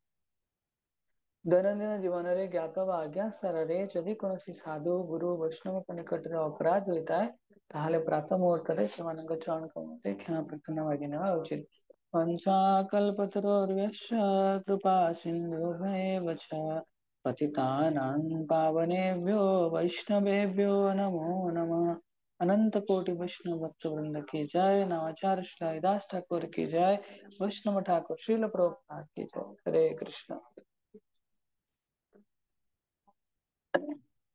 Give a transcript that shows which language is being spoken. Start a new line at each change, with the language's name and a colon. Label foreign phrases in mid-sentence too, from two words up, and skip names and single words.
Odia: ଦୈନନ୍ଦିନ ଜୀବନରେ ଜ୍ଞାତ ବା ଅଜ୍ଞାତ ସ୍ତରରେ ଯଦି କୌଣସି ସାଧୁ, ଗୁରୁ, ବୈଷ୍ଣବଙ୍କ ନିକଟରେ ଅପରାଧ ହୋଇଥାଏ, ତାହେଲେ ପ୍ରାତଃ ମୁହୂର୍ତ୍ତରେ ସେମାନଙ୍କ ଚରଣ କମଳରେ କ୍ଷମା ପ୍ରାର୍ଥନା ମାଗି ନେବା ଉଚିତ।
Sanskrit: ପଞ୍ଚାକଲ୍ପତରୋର୍ଭ୍ୟଶ୍ଚ କୃପା ସିନ୍ଧୁଭ୍ୟେବ च पतितानां पावनेभ्यो वैष्णवेभ्यो नमो नमः।
Hindi: अनंत कोटि वैष्णव भक्त वृंद की जय। नवाचार्य श्री हरिदास ठाकुर की जय। वैष्णव ठाकुर श्रील प्रभुपाद की जय। हरे कृष्ण।